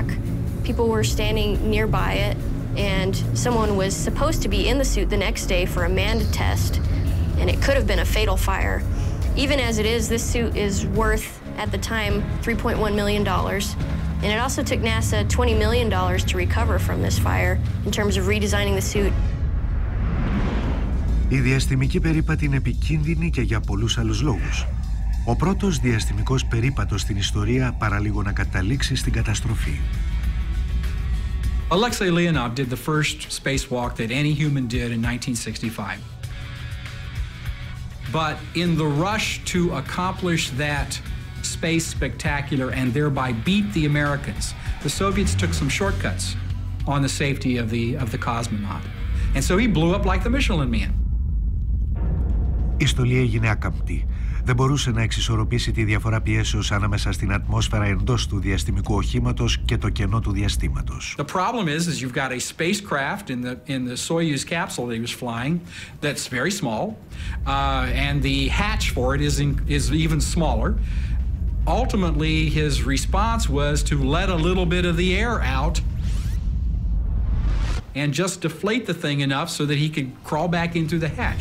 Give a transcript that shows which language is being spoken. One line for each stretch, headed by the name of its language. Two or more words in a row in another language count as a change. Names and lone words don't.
English: People were standing nearby it, and someone was supposed to be in the suit the next day for a manned test, and it could have been a fatal fire. Even as it is, this suit is worth, at the time, $3.1 million. And it also took NASA $20 million to recover from this fire in terms of redesigning the suit.
Greek: Η διαστημική περίπατη είναι επικίνδυνη και για πολλούς άλλους λόγους. Ο πρώτος διαστημικός περίπατος στην ιστορία παραλίγο να καταλήξει στην καταστροφή.
English: Alexei Leonov did the first spacewalk that any human did in 1965. But in the rush to accomplish that space spectacular and thereby beat the Americans, the Soviets took some shortcuts on the safety of the cosmonaut. And so he blew up like the Michelin Man.
Greek: Η στολή έγινε άκαμπτη. Δεν μπορούσε να εξισορροπήσει τη διαφορά πιέσεως ανάμεσα στην ατμόσφαιρα εντός του διαστημικού οχήματος και το κενό του διαστήματος.
English: The problem is you've got a spacecraft in the Soyuz capsule that he was flying that's very small, and the hatch for it is even smaller. Ultimately, his response was to let a little bit of the air out and just deflate the thing enough so that he could crawl back in through the hatch.